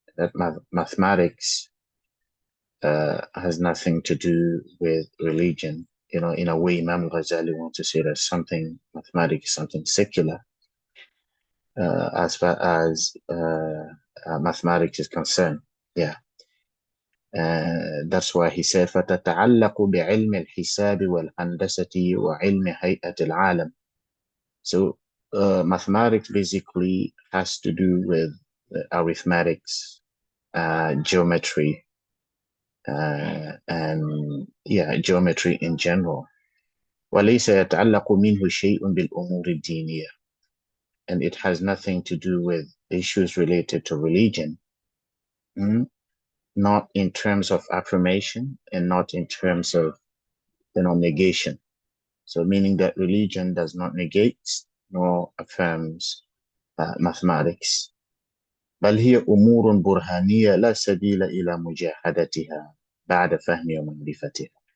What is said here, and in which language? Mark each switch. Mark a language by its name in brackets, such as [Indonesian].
[English] That mathematics has nothing to do with religion. In a way, Imam Ghazali wants to say that mathematics is something secular, as far as mathematics is concerned. Yeah. That's why he said [Arabic] فَتَتَعَلَّقُ بِعِلْمِ الْحِسَابِ وَالْهَنْدَسَةِ وَعِلْمِ هَيْئَةِ الْعَالَمِ. [English] So mathematics basically has to do with arithmetics, geometry, and geometry in general. [Arabic] وَلَيْسَ يَتَعَلَّقُ مِنْهُ شَيْءٌ بِالْأُمُورِ الدِّينِيَةِ. [English] And it has nothing to do with issues related to religion. Not in terms of affirmation and not in terms of negation. So meaning that religion does not negate nor affirms mathematics. [Arabic] بل هي أمور برهانية لا سبيل إلى مجاهدتها بعد فهم ومعرفتها.